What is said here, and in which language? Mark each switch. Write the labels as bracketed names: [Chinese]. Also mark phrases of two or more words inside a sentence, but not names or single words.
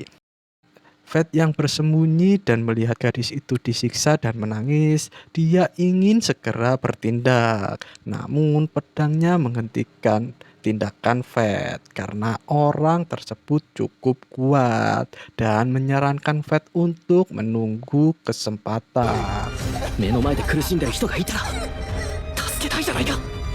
[Indonesian] Fed yang bersembunyi dan melihat gadis itu disiksa dan menangis, dia ingin segera bertindak. Namun pedangnya menghentikan tindakan Fate karena orang tersebut cukup kuat dan menyarankan Fate untuk menunggu kesempatan. [Japanese] 目の前で苦しんでる人がいたら助けたいじゃないか。